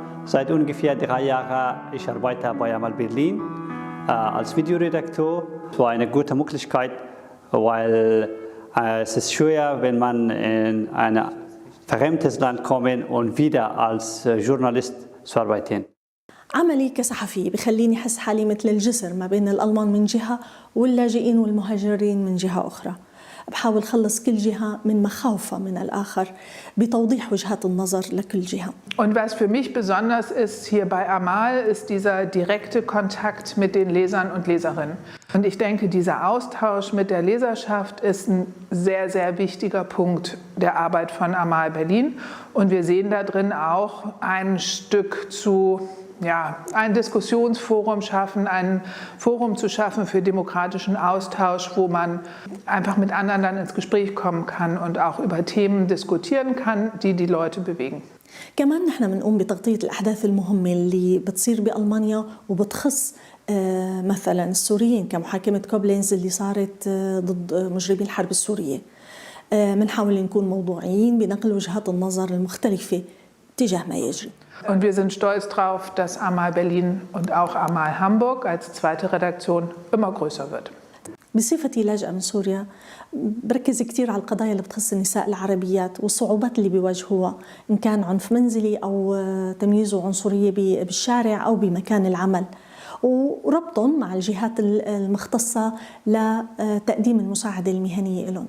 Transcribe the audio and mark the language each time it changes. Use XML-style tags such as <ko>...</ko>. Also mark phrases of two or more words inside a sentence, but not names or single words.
<de>Seit ungefähr 3 Jahren ich arbeite bei Amal Berlin. als Videoredakteur. Es war eine gute Möglichkeit, weil es ist schwer, wenn man in ein fremdes Land kommt und wieder als Journalist zu arbeiten.</de> <ar>عملي كصحفية بخليني أحس حالي مثل الجسر ما بين الألمان من جهة واللاجئين والمهاجرين من جهة أخرى. بحاول خلص كل جهة من مخاوفها من الآخر بتوضيح وجهات النظر لكل جهة.</ar> <de>Und was für mich besonders ist hier bei Amal, ist dieser direkte Kontakt mit den Lesern und Leserinnen. Und ich denke, dieser Austausch mit der Leserschaft ist ein sehr, sehr wichtiger Punkt der Arbeit von Amal Berlin. Und wir sehen da drin auch ein Stück zu ein Diskussionsforum schaffen, ein Forum zu schaffen für demokratischen Austausch, wo man einfach mit anderen dann ins Gespräch kommen kann und auch über Themen diskutieren kann, die die Leute bewegen.</de> <ar>كمان نحن بنقوم بتغطية الأحداث المهمة اللي بتصير بألمانيا وبتخص مثلا السوريين كمحاكمة كوبلينز اللي صارت ضد مجرمي الحرب السورية. بنحاول نكون موضوعيين بنقل وجهات النظر المختلفة تجاه ما يجري.</ar> <de>Und wir sind stolz darauf, dass Amal Berlin und auch Amal Hamburg als zweite Redaktion immer größer wird.</de> <ar>بصفتي لاجئة من سوريا بركز كتير على القضايا اللي بتخص النساء العربيات والصعوبات اللي بيواجهوها إن كان عنف منزلي أو تمييز وعنصرية بالشارع أو بمكان العمل وربطهم مع الجهات المختصة لتقديم المساعدة المهنية لهم.</ar>